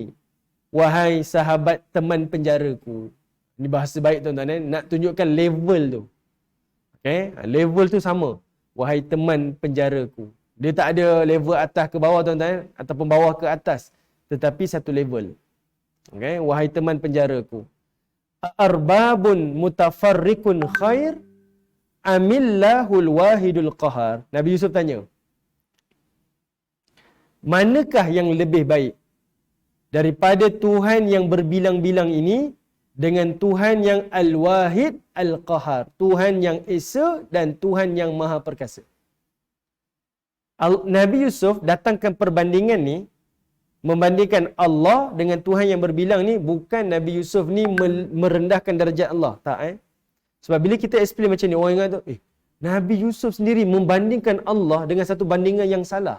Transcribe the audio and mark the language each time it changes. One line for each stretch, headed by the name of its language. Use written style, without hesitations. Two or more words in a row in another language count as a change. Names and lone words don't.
Malay: Wahai sahabat teman penjaraku. Ini bahasa baik tuan-tuan. Nak tunjukkan level tu. Okay? Level tu sama. Wahai teman penjaraku. Dia tak ada level atas ke bawah tuan-tuan. Ataupun bawah ke atas. Tetapi satu level. Okay? Wahai teman penjaraku.
Arabic: أرباب متفرقون خير أم الله الواحد القهار.
Malay: Nabi Yusuf tanya, manakah yang lebih baik daripada Tuhan yang berbilang-bilang ini dengan Tuhan yang
Arabic: الواحد القهار,
Malay: Tuhan yang esa dan Tuhan yang maha perkasa. Nabi Yusuf datangkan perbandingan ni, membandingkan Allah dengan Tuhan yang berbilang ni, bukan Nabi Yusuf ni merendahkan darjat Allah. Tak Sebab bila kita explain macam ni, orang ingat tu, Nabi Yusuf sendiri membandingkan Allah dengan satu bandingan yang salah.